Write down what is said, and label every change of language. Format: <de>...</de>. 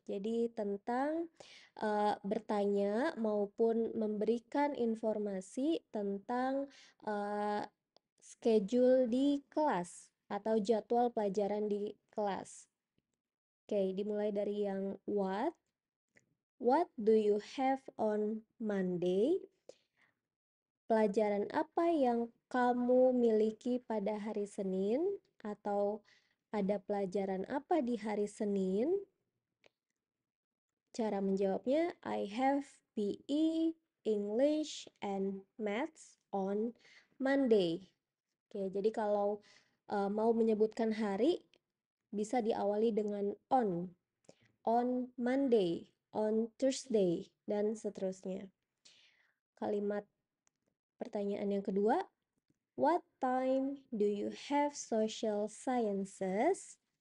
<id>Jadi tentang bertanya maupun memberikan informasi tentang schedule di kelas atau jadwal pelajaran di kelas. Oke, dimulai dari yang what.</id> <en>What do you have on Monday?</en> <id>Pelajaran apa yang kamu miliki pada hari Senin? Atau ada pelajaran apa di hari Senin? Cara menjawabnya,</id> <en>I have PE, English, and Maths on Monday.</en> <id>Oke, jadi kalau mau menyebutkan hari, bisa diawali dengan</id> <en>on Monday, on Thursday,</en> <id>dan seterusnya. Kalimat pertanyaan yang kedua,</id> <en>what time do you have social sciences?</en>